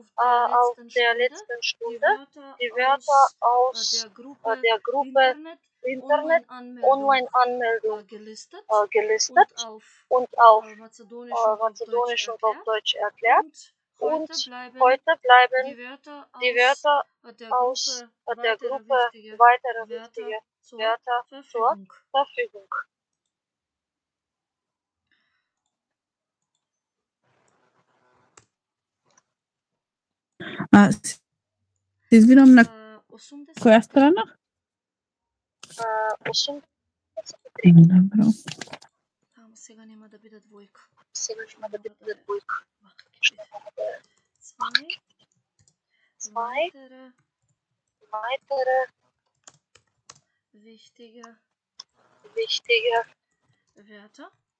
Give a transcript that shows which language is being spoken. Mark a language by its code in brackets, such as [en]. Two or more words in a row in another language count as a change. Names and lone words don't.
[de] auf der letzten Stunde die Wörter aus der Gruppe Internet Online-Anmeldung gelistet gelistet und auf Mazedonisch und auf Deutsch Macedonisch und auf Deutsch erklärt. Und heute bleiben die Wörter aus der Gruppe weitere wichtige Wörter zur Verfügung. [mk] Се извинувам на која страна? 83. Добро. Ама сега нема да биде двојка. Сега нема да биде двојка. Што мора да е? [de] Zwei weitere wichtige Wörter.